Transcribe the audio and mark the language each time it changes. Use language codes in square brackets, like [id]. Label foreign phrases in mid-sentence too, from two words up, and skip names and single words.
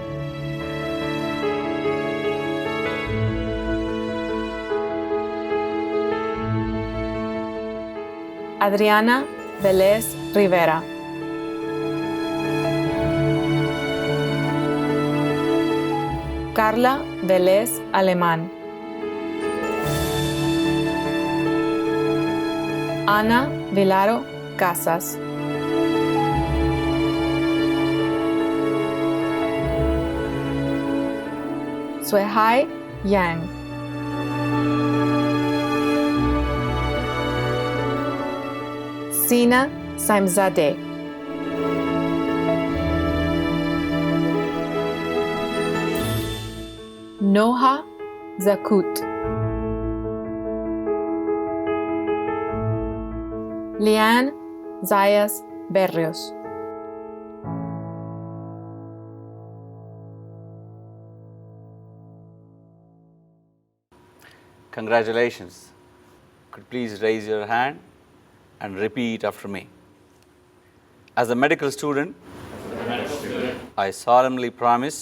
[en] Adriana Vélez Rivera. Carla Vélez Alemán. Ana Vilaro Casas. Suehai Yang. Sina Saimzadeh. Noha Zakut. Liane Zayas Berrios. Congratulations. Could please raise your hand and repeat after me. As a medical student, I solemnly promise